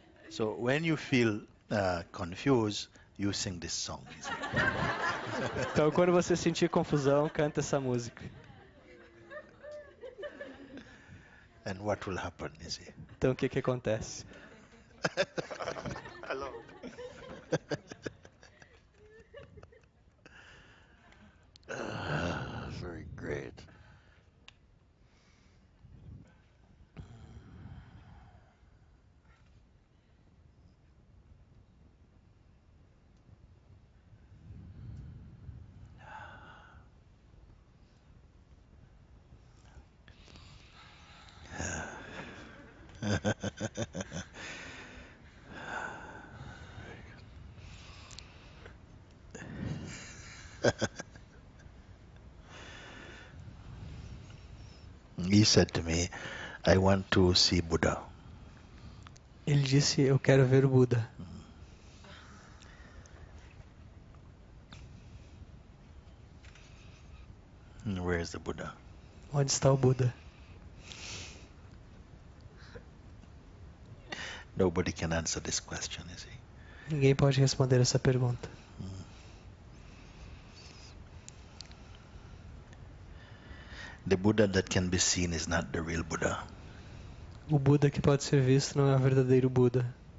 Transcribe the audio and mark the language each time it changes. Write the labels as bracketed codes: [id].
[en] So when you feel confused, you sing this song. [pt] Então, quando você sentir confusão, canta essa música. [en] And what will happen, you see? [pt] Então, o que que acontece? [en] Hello. Very great. He said to me, I want to see Buddha. [pt] Ele disse, eu quero ver o Buda. [en] Where is the Buddha? [pt] Onde está o Buda? [en] Nobody can answer this question, you see. [pt] Ninguém pode responder essa pergunta. [en] The Buddha that can be seen is not the real Buddha. [pt] O Buda que pode ser visto não é o verdadeiro Buda.